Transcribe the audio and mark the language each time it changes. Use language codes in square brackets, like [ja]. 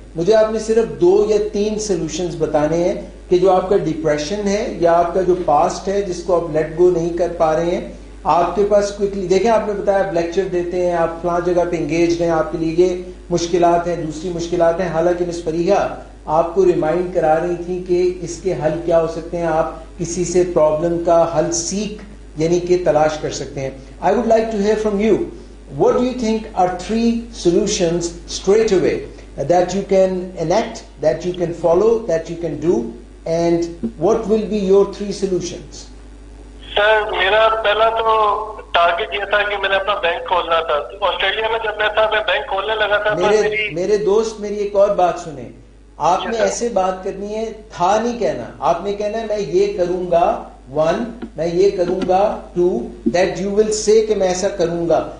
[ur] مجھے آپ نے صرف 2 یا 3 سولوشنز بتانے ہیں کہ جو آپ کا ڈپریشن ہے یا آپ کا جو پاسٹ ہے جس کو آپ لیٹ گو نہیں کر پا رہے ہیں, آپ کے پاس کوئکلی دیکھیں. آپ نے بتایا آپ لیکچر دیتے ہیں, آپ فلاں جگہ پہ انگیجڈ ہیں, آپ کے لیے یہ مشکلات ہیں, دوسری مشکلات ہیں. حالانکہ مس فریحہ آپ کو ریمائنڈ کرا رہی تھی کہ اس کے حل کیا ہو سکتے ہیں. آپ کسی سے پرابلم کا حل سیکھ یعنی کہ تلاش کر سکتے ہیں. [en] I would like to hear from you, what do you think are 3 solutions straight away that you can enact, that you can follow, that you can do, and what will be your 3 solutions? [ur] سر میرا پہلا تو target یہ تھا کہ میں نے اپنا bank کھولنا تھا. آسٹریلیا میں جب میں تھا میں بینک کھولنے لگا تھا. میرے دوست میری ایک اور بات سنیں. آپ نے ایسے بات کرنی ہے, تھا نہیں کہنا. آپ نے کہنا ہے میں یہ کروں گا 1, میں یہ کروں گا 2, [en] that you will say [ur] کہ میں ایسا کروں گا.